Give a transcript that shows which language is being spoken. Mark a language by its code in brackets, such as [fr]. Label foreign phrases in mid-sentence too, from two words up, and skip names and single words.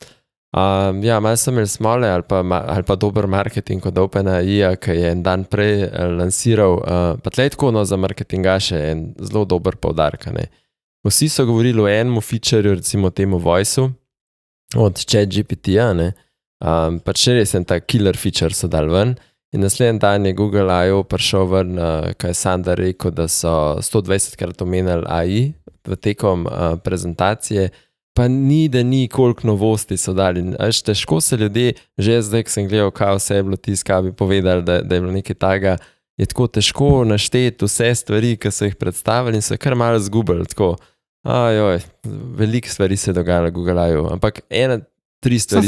[sl] Ja, malo sem imel smole ali pa dober marketing od OpenAI, ki je en dan prej lansiral, pa tlej tako za marketingaše en zelo dober poudarek, ne. Vsi so govorili o enem featureu, recimo temu voice-u od ChatGPT-ja, ne. Pač res en ta [en] killer feature [sl] so dal ven in naslednji dan je Google I.O. prišel ven, kaj je Sandar rekel, da so 120krat omenili AI v tekom prezentacije, pa ni koliko novosti so dali. Težko se ljudje, že zdaj, ko sem gledal, kaj vse je bilo tiska, bi povedali, da je bilo nekaj taga, je tako težko našteti vse stvari, ki so jih predstavili in so kar malo zgubili, tako, veliko stvari se je dogajalo v Google I.O., ampak 3 stvari